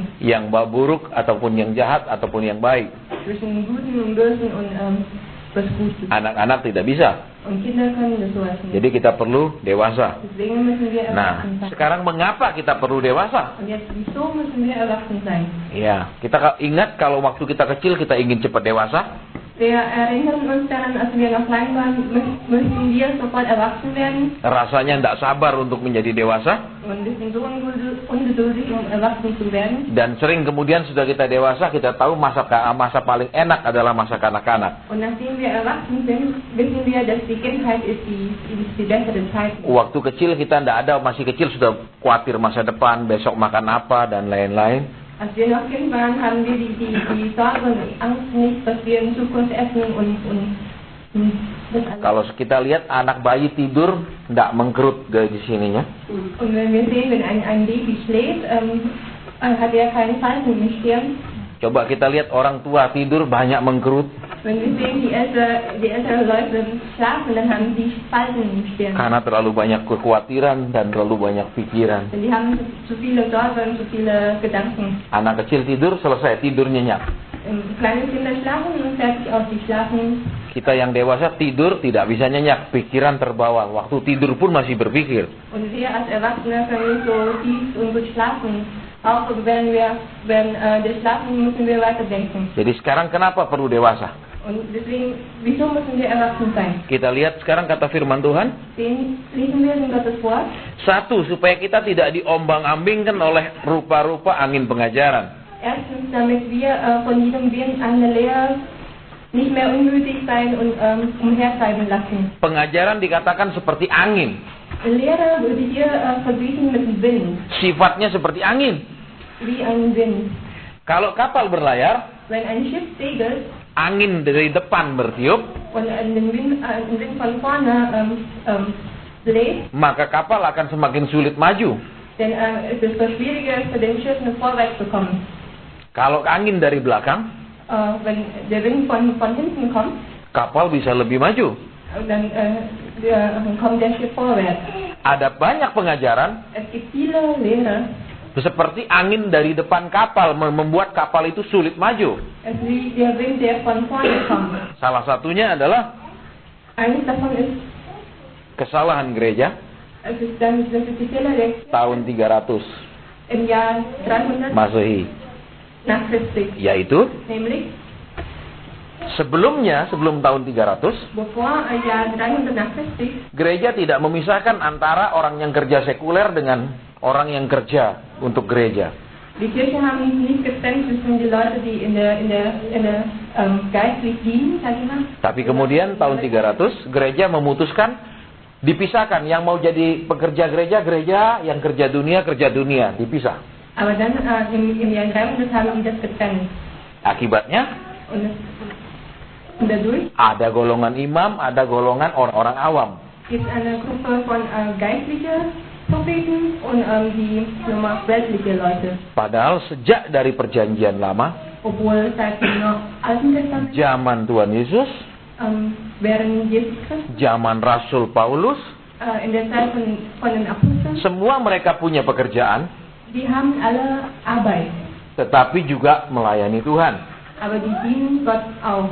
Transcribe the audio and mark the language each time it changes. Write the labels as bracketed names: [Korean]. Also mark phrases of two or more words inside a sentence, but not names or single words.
[Indonesian] yang buruk ataupun yang jahat ataupun yang baik. [German] zwischen Guten und Bösen und was Gutes. [Indonesian] Anak-anak tidak bisa. [German] Und Kinder können das sowas nicht. [Indonesian] Jadi kita perlu dewasa. [German] Deswegen müssen wir [Indonesian] Nah, [German] erwachsen sein. [Indonesian] sekarang mengapa kita perlu dewasa? [German] Und jetzt, wieso müssen wir erwachsen sein? [Indonesian] Ya, kita ingat kalau waktu kita kecil kita ingin cepat dewasa. [German] Wir erinnern uns daran, als wir noch klein waren, möchten wir sofort erwachsen werden. [Indonesian] Rasanya tidak sabar untuk menjadi dewasa. [German] Und wir sind so ungeduldig, um erwachsen zu werden. [Indonesian] Dan sering kemudian sudah kita dewasa, kita tahu masa paling enak adalah masa kanak-kanak. [German] Und nachdem wir erwachsen sind, wissen wir, dass die Kindheit ist die bessere Zeit. [Indonesian] Waktu kecil kita tidak ada, masih kecil sudah khawatir masa depan, besok makan apa, dan lain-lain. [German] Als wir noch Kind waren, haben wir die Sorge und die Angst nicht, was wir in Zukunft essen und das alles. [Indonesian] Kalau kita lihat anak bayi tidur, tidak mengkerut di sininya. [German] Und wenn wir sehen, wenn ein Baby schläft, hat er keine Falten im Stirn. [Indonesian] Coba kita lihat orang tua tidur banyak mengkerut. [German] Wenn wir sehen, die älteren Leute schlafen, dann haben die Falten im Stirn. [Indonesian] Karena terlalu banyak kekhawatiran dan terlalu banyak pikiran. [German] Denn die haben zu viele Sorgen, zu viele Gedanken. [Indonesian] Anak kecil tidur, selesai tidur nyenyak. [German] Kleine Kinder schlafen und fertig aus, die schlafen. [Indonesian] Kita yang dewasa tidur tidak bisa nyenyak, pikiran terbawa. Waktu tidur pun masih berpikir. [German] Und wir als Erwachsene können nicht so tief und gut schlafen. Auch wenn wir schlafen, müssen wir weiterdenken. [Indonesian] Jadi sekarang kenapa perlu dewasa? [German] Und deswegen, wieso müssen wir erwachsen sein? [Indonesian] Kita lihat sekarang kata firman Tuhan. [German] Lesen wir in Gottes Wort. [Indonesian] Satu, supaya kita tidak diombang-ambingkan oleh rupa-rupa angin pengajaran. [German] Erstens, damit wir von jedem Wind eine Lehre nicht mehr unmütig sein und umhertreiben lassen. [Indonesian] Pengajaran dikatakan seperti angin. [German] Lehre würde hier verglichen mit dem Wind, [Indonesian] Sifatnya seperti angin. [German] wie ein Wind. [Indonesian] Kalau kapal berlayar, [German] Wenn ein Schiff segelt [Indonesian] angin dari depan bertiup, [German] und den Wind von vorne bläst, [Indonesian] maka kapal akan semakin sulit maju. [German] dann ist es schwieriger für den Schiff vorwärts zu kommen. [Indonesian] Kalau angin dari belakang, [German] Wenn der Wind von hinten kommt, [Indonesian] kapal bisa lebih maju. [German] dann kommt der Schiff vorwärts. [Indonesian] Ada banyak pengajaran [German] Es gibt viele Lehrer, [Indonesian] Seperti angin dari depan kapal membuat kapal itu sulit maju. [German] Es wie der Wind, der von vorne kommt. [Indonesian] Salah satunya adalah [German] Eines davon ist, [Indonesian] kesalahan gereja [German] das ist die Fehler der [Indonesian] tahun 300 [German] im Jahr 300 [Indonesian] Masehi, [German] nach Christus. [Indonesian] yaitu [German] Nämlich, [Indonesian] sebelum tahun 300, [German] bevor Jahr 300 nach Christus, [Indonesian] gereja tidak memisahkan antara orang yang kerja sekuler dengan orang yang kerja untuk gereja. [German] die Kirche haben nicht getrennt zwischen die Leute, die in der geistlich dienen, sag ich mal. [Indonesian] Tapi kemudian tahun 300 gereja memutuskan dipisahkan, yang mau jadi pekerja gereja, yang kerja dunia dipisah. [German] Aber dann im Jahr 300 haben die das getrennt. [Indonesian] Akibatnya [German] Und dadurch [Indonesian] ada golongan imam, ada golongan orang-orang awam. [German] gibt es eine Gruppe von geistlichen Propheten und die nochmal weltliche Leute. [Indonesian] Padahal sejak dari perjanjian lama, [German] Obwohl seit dem Alten Testament, [Indonesian] zaman Tuhan Yesus, [German] während Jesus Christus, [Indonesian] zaman Rasul Paulus, [German] in der Zeit von den Aposteln, [Indonesian] semua mereka punya pekerjaan, [German] die haben alle Arbeit, [Indonesian] tetapi juga melayani Tuhan. [German] aber die dienen Gott auch.